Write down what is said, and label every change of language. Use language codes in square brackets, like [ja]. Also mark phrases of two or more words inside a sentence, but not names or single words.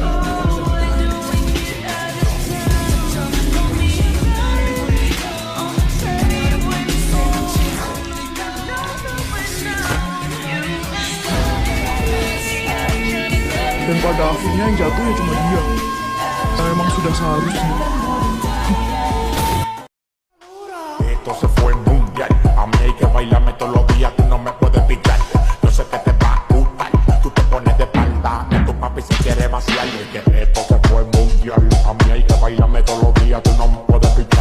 [id] Dan pada akhirnya yang jatuh ya cuma dia. Emang sudah seharusnya. [es] Esto se fue mundial. A mí hay que bailarme todos los días, tú no me puedes picar. Yo sé que te va a gustar. Tú te pones de espalda, que tu papi se quiere vaciar. Y que esto se fue mundial. A mí hay que bailarme todos los días, tú no me puedes picar.